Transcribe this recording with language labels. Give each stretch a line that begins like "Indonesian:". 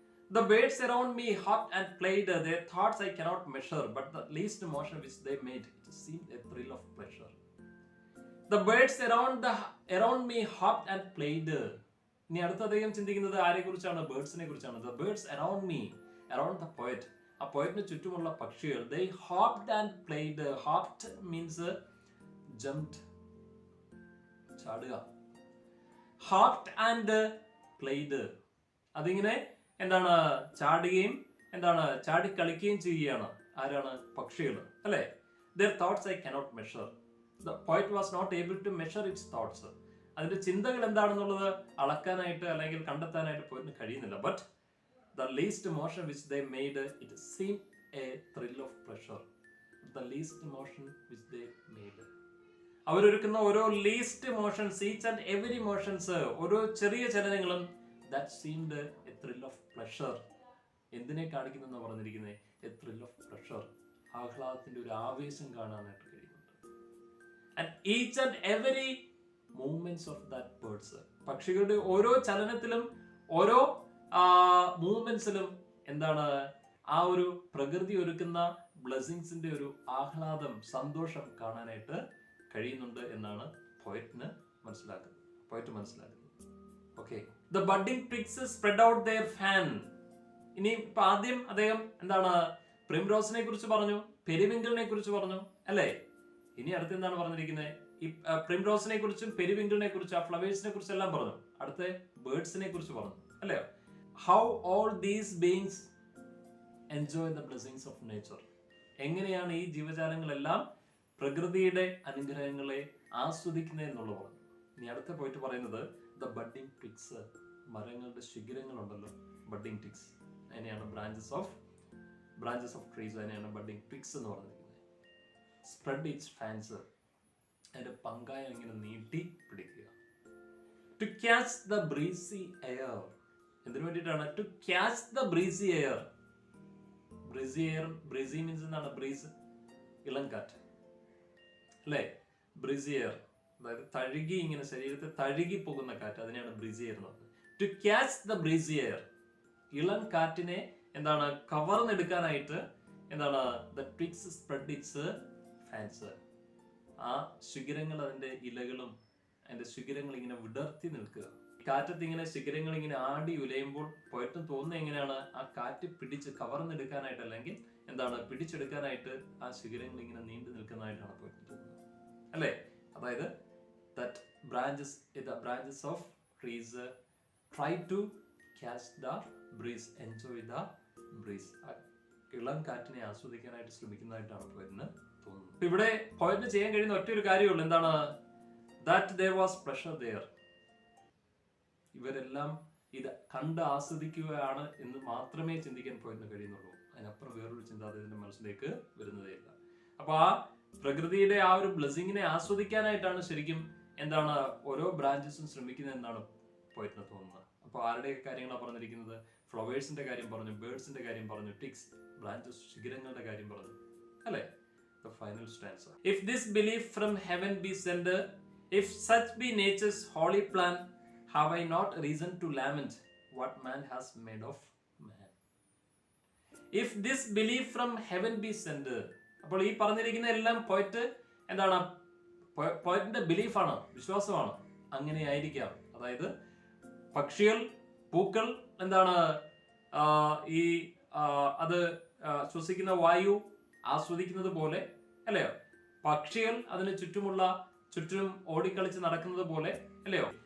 English: The birds around me hopped and played, their thoughts I cannot measure, but the least motion which they made, it seemed a thrill of pleasure. The birds around me hopped and played.
Malayalam: ഇനി അടുത്ത അദ്ദേഹം ചിന്തിക്കുന്നത് ആരെ കുറിച്ചാണ്? ബേർഡ്സിനെ കുറിച്ചാണ്.
English: The birds around me, around the poet.
Malayalam: ആ പോയറ്റിന് ചുറ്റുമുള്ള പക്ഷികൾ,
English: they hopped and played. Hopped means jumped, ചാടുക. Hopped and played,
Malayalam: അതിങ്ങനെ എന്താണ് ചാടുകയും എന്താണ് ചാടി കളിക്കുകയും ചെയ്യുകയാണ്. ആരാണ്? പക്ഷികൾ, അല്ലെ?
English: Their thoughts I cannot measure. The poet was not able to measure its thoughts.
Malayalam: അതിന്റെ ചിന്തകൾ എന്താണെന്നുള്ളത് അളക്കാനായിട്ട് അല്ലെങ്കിൽ കണ്ടെത്താനായിട്ട് പോയിട്ടിന് കഴിയുന്നില്ല.
English: But the least motion which they made, it seemed a thrill of pleasure. The least motion which they made.
Malayalam: അവരൊരുക്കുന്ന ഓരോ least motions, each and every motions, ഓരോ ചെറിയ ചലനങ്ങളും,
English: that seemed a thrill of pleasure.
Malayalam: എന്തിനെ കാണിക്കുന്നു പറഞ്ഞിരിക്കുന്നത്?
English: A thrill of pleasure,
Malayalam: ആഹ്ലാദത്തിന്റെ ഒരു ആവേശം കാണാനായിട്ട് കഴിയുന്നുണ്ട്.
English: And each and every movements of that birds,
Malayalam: പക്ഷികളുടെ ഓരോ ചലനത്തിലും ഓരോ മൂവ്മെന്റ്സിലും എന്താണ് ആ ഒരു പ്രകൃതി ഒരുക്കുന്ന ബ്ലെസ്സിങ്സിന്റെ ഒരു ആഹ്ലാദം, സന്തോഷം കാണാനായിട്ട് കഴിയുന്നുണ്ട് എന്നാണ് പോയറ്റ് മനസ്സിലാക്കുന്നത്.
English: Okay, the budding twigs spread out their fan.
Malayalam: ഇനി ഇപ്പൊ ആദ്യം അദ്ദേഹം എന്താണ് പ്രിംറോസിനെ കുറിച്ച് പറഞ്ഞു, പെരിവിങ്കിളിനെ കുറിച്ച് പറഞ്ഞു, അല്ലേ? ഇനി അടുത്ത് എന്താണ് പറഞ്ഞിരിക്കുന്നത്? ഈ പ്രിംറോസിനെ കുറിച്ചും പെരിവിങ്കിളിനെ കുറിച്ചും ആ ഫ്ലവേഴ്സിനെ കുറിച്ച് എല്ലാം പറഞ്ഞു. അടുത്ത ബേർഡ്സിനെ കുറിച്ച് പറഞ്ഞു, അല്ലേ?
English: How all these beings enjoy the blessings of nature.
Malayalam: എങ്ങനെയാണ് ഈ ജീവജാലങ്ങളെല്ലാം പ്രകൃതിയുടെ അനുഗ്രഹങ്ങളെ ആസ്വദിക്കുന്നത് എന്നുള്ളത് പറഞ്ഞു. ഇനി അടുത്ത പോയിട്ട് പറയുന്നത്
English: the budding twigs,
Malayalam: മരങ്ങളുടെ ശിഖരങ്ങളുണ്ടല്ലോ, budding twigs, അതിനെയാണ്
English: branches of trees,
Malayalam: അതിനെയാണ് budding twigs എന്ന് പറഞ്ഞിരിക്കുന്നത്.
English: Spread its fans,
Malayalam: അതിന്റെ പങ്കായം ഇങ്ങനെ നീട്ടി പിടിക്കുക.
English: To catch the breezy air.
Malayalam: എന്തിനു വേണ്ടിയിട്ടാണ്?
English: To catch the breezy air. breezy means
Malayalam: എന്താണ്? breeze, ഇളം കാറ്റ്, അല്ലേ?
English: breezy air,
Malayalam: അതായത് തഴുകി ഇങ്ങനെ ശരീരത്തെ തഴുകി പോകുന്ന കാറ്റ്, അതിനെയാണ് breezy air എന്ന് പറയുന്നത്.
English: To catch the breezy air,
Malayalam: ഇളം കാറ്റിനെ എന്താണ് കവർന്നെടുക്കാനായിട്ട് എന്താണ്
English: the twigs spread its fans.
Malayalam: ആ ശിഖരങ്ങൾ, അതിന്റെ ഇലകളും അതിന്റെ ശിഖരങ്ങൾ ഇങ്ങനെ വിടർത്തി നിൽക്കുക. കാറ്റത്ത് ഇങ്ങനെ ശിഖരങ്ങൾ ഇങ്ങനെ ആടി ഉലയുമ്പോൾ പോയിട്ടും തോന്നുന്നത് എങ്ങനെയാണ്? ആ കാറ്റ് പിടിച്ച് കവർന്നെടുക്കാനായിട്ട്, അല്ലെങ്കിൽ എന്താണ് പിടിച്ചെടുക്കാനായിട്ട് ആ ശിഖരങ്ങൾ ഇങ്ങനെ നീണ്ടു നിൽക്കുന്നതായിട്ടാണ് പോയിട്ട് തോന്നുന്നത്, അല്ലേ?
English: അതായത് that the branches of trees try to catch the breeze, enjoy the breeze.
Malayalam: ഇളം കാറ്റിനെ ആസ്വദിക്കാനായിട്ട് ശ്രമിക്കുന്നതായിട്ടാണ് പോയിട്ടിന് തോന്നുന്നത്. ഇവിടെ പോയിന്റ് ചെയ്യാൻ കഴിയുന്ന ഒറ്റ ഒരു കാര്യമുള്ളൂ, എന്താണ്?
English: that there was pleasure there.
Malayalam: ഇവരെല്ലാം ഇത് കണ്ട് ആസ്വദിക്കുകയാണ് എന്ന് മാത്രമേ ചിന്തിക്കാൻ പോയിട്ടിന് കഴിയുന്നുള്ളൂ. അതിനപ്പുറം വേറൊരു ചിന്ത അദ്ദേഹത്തിന്റെ മനസ്സിലേക്ക് വരുന്നതേയില്ല. അപ്പൊ ആ പ്രകൃതിയുടെ ആ ഒരു ബ്ലെസ്സിങ്ങിനെ ആസ്വദിക്കാനായിട്ടാണ് ശരിക്കും എന്താണ് ഓരോ ബ്രാഞ്ചസും ശ്രമിക്കുന്നത് എന്നാണ് പോയിട്ടിന് തോന്നുന്നത്. അപ്പൊ ആരുടെ കാര്യങ്ങളാണ് പറഞ്ഞിരിക്കുന്നത്? ഫ്ലവേഴ്സിന്റെ കാര്യം പറഞ്ഞു, ബേർഡ്സിന്റെ കാര്യം പറഞ്ഞു, ടിക്സ്, ബ്രാഞ്ചസ്, ശിഖരങ്ങളുടെ കാര്യം പറഞ്ഞു, അല്ലേ?
English: The final stanza. If this belief from heaven be sent, if such be nature's holy plan, have I not reason to lament what man has made of man? If this belief from heaven be sent,
Malayalam: അപ്പോൾ ഈ പറഞ്ഞിരിക്കുന്ന എല്ലാം point എന്താണ്? പോയിന്റിന്റെ ബിലീഫാണ്, വിശ്വാസമാണ്. അങ്ങനെ ആയിരിക്കാം. അതായത് പക്ഷികൾ, പൂക്കൾ എന്താണ് ഈ അത് ശ്വസിക്കുന്ന വായു ആസ്വദിക്കുന്നത് പോലെ, അല്ലയോ? പക്ഷികൾ അതിന് ചുറ്റും ഓടിക്കളിച്ച് നടക്കുന്നത് പോലെ, അല്ലയോ?